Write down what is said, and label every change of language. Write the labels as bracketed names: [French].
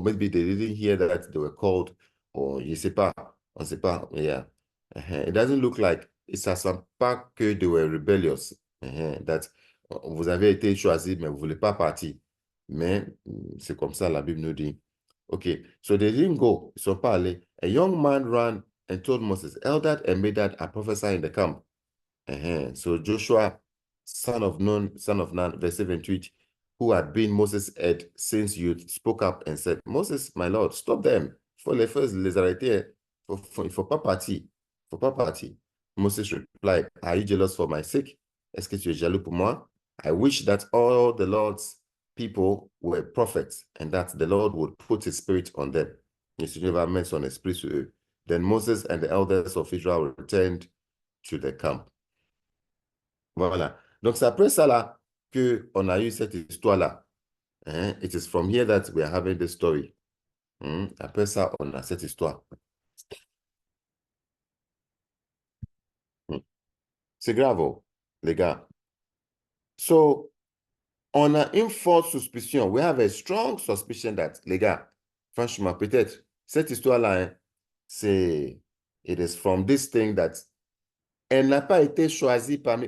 [English] Maybe they didn't hear that they were called, or [French] je ne sais pas. On ne sait pas. [English] Yeah. It doesn't look like, [French] ça ne semble pas [English] que they were rebellious. [French] That vous avez été choisi, mais vous ne voulez pas partir. Mais c'est comme ça, la Bible nous dit. [English] Okay, so they didn't go. [French] Ils ne sont pas allés. [English] A young man ran and told Moses, Eldad and Medad are prophesying in the camp. So Joshua, son of Nun, verse 28, who had been Moses' head since youth, spoke up and said, Moses, my Lord, stop them. [French] Faut les arrêter. Il faut pas partir. Faut pas partir. [English] Moses replied, are you jealous for my sake? [French] Est-ce que tu es jaloux pour moi? [English] I wish that all the Lord's people were prophets and that the Lord would put his spirit on them. [French] Le Seigneur va mettre son esprit sur eux. [English] Then Moses and the elders of Israel returned to the camp. [French] Voilà. Donc, c'est après ça là qu'on a eu cette histoire-là. [English] It is from here that we are having the story. [French] Après ça, on a cette histoire. C'est grave, oh, les gars. So, on a une forte suspicion. [English] We have a strong suspicion that, [French] les gars, franchement, peut-être, cette histoire-là, c'est, [English] it is from this thing that [French] elle n'a pas été choisie parmi...